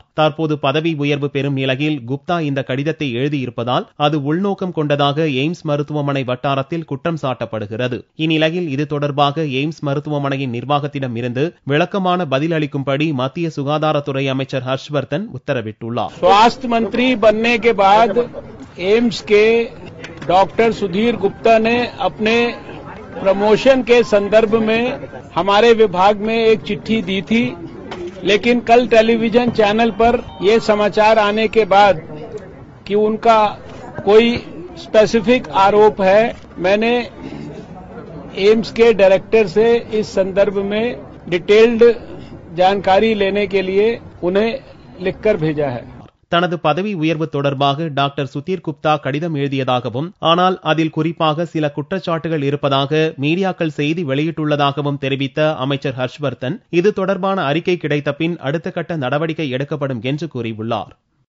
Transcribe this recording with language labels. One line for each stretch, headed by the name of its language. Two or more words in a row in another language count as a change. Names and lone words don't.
Tamil: தற்போது பதவி உயர்வு பெறும் நிலையில் குப்தா இந்த கடிதத்தை எழுதியிருப்பதால் அது உள்நோக்கம் கொண்டதாக எய்ம்ஸ் மருத்துவமனை வட்டாரத்தில் குற்றம் சாட்டப்படுகிறது. இந்நிலையில் இது தொடர்பாக எய்ம்ஸ் மருத்துவமனையின் நிர்வாகத்திடம் இருந்து விளக்கமான பதில் அளிக்கும்படி மத்திய சுகாதாரத்துறை அமைச்சர் ஹர்ஷ்வர்தன் உத்தரவிட்டுள்ளார்.
Hindi: स्वास्थ्य मंत्री बनने के बाद एम्स के डॉक्टर सुधीर गुप्ता ने अपने प्रमोशन के संदर्भ में हमारे विभाग में एक चिट्ठी दी थी, लेकिन कल
English: television channel
Hindi: पर ये समाचार आने के बाद कि उनका कोई स्पेसिफिक आरोप है, मैंने एम्स के डायरेक्टर से इस संदर्भ में डिटेल्ड जानकारी लेने के लिए उन्हें लिखकर भेजा है.
Tamil: தனது பதவி உயர்வு தொடர்பாக டாக்டர் சுதீர் குப்தா கடிதம் எழுதியதாகவும், ஆனால் அதில் குறிப்பாக சில குற்றச்சாட்டுகள் இருப்பதாக மீடியாக்கள் செய்தி வெளியிட்டுள்ளதாகவும் தெரிவித்த அமைச்சர் ஹர்ஷ்வர்தன் இது தொடர்பான அறிக்கை கிடைத்த பின் அடுத்த கட்ட நடவடிக்கை எடுக்கப்படும் என்று கூறியுள்ளார்.